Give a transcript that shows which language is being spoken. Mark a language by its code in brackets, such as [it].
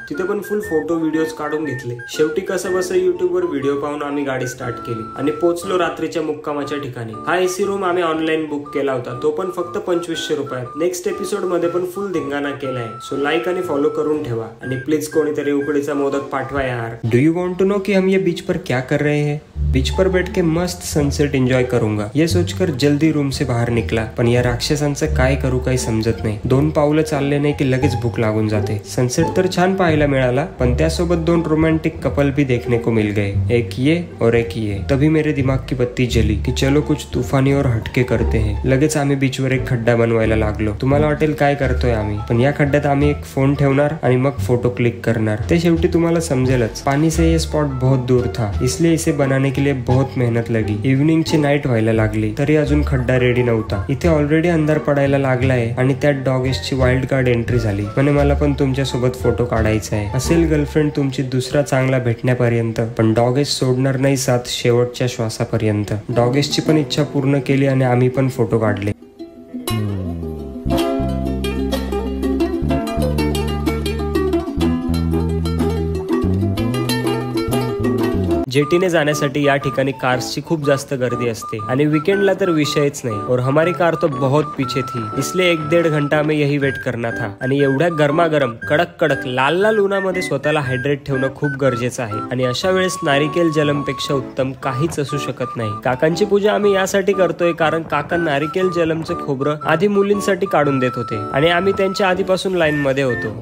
[mr] तिथे पण फुल photo videos काढून घेतले. शेवटी कसं बस युट्यूबवर व्हिडिओ पाहून आम्ही गाडी स्टार्ट केली आणि पोहोचलो रात्रीच्या मुक्कामाच्या ठिकाणी. हा एसी रूम आम्ही ऑनलाईन बुक केला होता, तो पण फक्त 2500 रुपयात. नेक्स्ट एपिसोड मध्ये पण फुल धिंगाणा केलाय. सो लाईक आणि फॉलो करून ठेवा आणि प्लीज कोणीतरी उकडीचा मोदक पाठवा यार. [en] do you want to know [hi] कि हम ये बीच पर क्या कर रहे हैं? बीच पर बैठ के मस्त सनसेट एंजॉय करूंगा ये सोचकर जल्दी रूम से बाहेर निकला. [mr] पण या राक्षसांचं काय करू काही समजत नाही. 2 पावलं चालले नाही की लगेच भूक लागून जाते. सनसेट तर छान पाहायला मिळाला पण त्यासोबत 2 रोमांटिक कपल [hi] भी देखने को मिल गए. एक ये और एक ये. तभी मेरे दिमाग की बत्ती जली की चलो कुछ तूफानी और हटके करते हैं. [mr] लगेच आम्ही बीचवर एक खड्डा बनवायला लागलो. तुम्हाला वाटेल काय करतोय आम्ही, पण या खड्ड्यात आम्ही एक फोन ठेवणार आणि मग फोटो क्लिक करणार. ते शेवटी तुम्हाला समजेलच. [hi] पानी से ये स्पॉट बहुत दूर था इसलिए इसे बनाने के लिए बहुत मेहनत लगी. [mr] इव्हनिंगची नाईट व्हायला लागली तरी अजून खड्डा रेडी नव्हता. इथे ऑलरेडी अंधार पडायला लागलाय आणि त्यात डॉगेशची वाईल्ड कार्ड एंट्री झाली. म्हणे मला पण तुमच्या सोबत फोटो काढायचा आहे. असेल गर्लफ्रेंड तुमची दुसरा चांगला भेटण्यापर्यंत पण डॉगेश सोडणार नाही साथ शेवटच्या श्वासापर्यंत. डॉगेशची पण इच्छा पूर्ण केली आणि आम्ही पण फोटो काढले. जेटीने जाण्यासाठी या ठिकाणी कार्सची खूप जास्त गर्दी असते आणि वीकेंडला तर विषयच नाही. [hi] और हमारी कार तो बहुत पीछे थी इसलिए 1-1.5 घंटा हमें यही वेट करना था. [mr] आणि एवढ्या गरमागरम कडक कडक लाल लाल उन्हामध्ये स्वतःला हायड्रेट ठेवणं खूप गरजेचं आहे आणि अशा वेळेस नारिकेल जलम पेक्षा उत्तम काहीच असू शकत नाही. काकांची पूजा आम्ही यासाठी करतोय कारण काका नारिकेल जलमचं खोबरं आधी मुलींसाठी काढून देत होते आणि आम्ही त्यांच्या आधीपासून लाईन मध्ये होतो.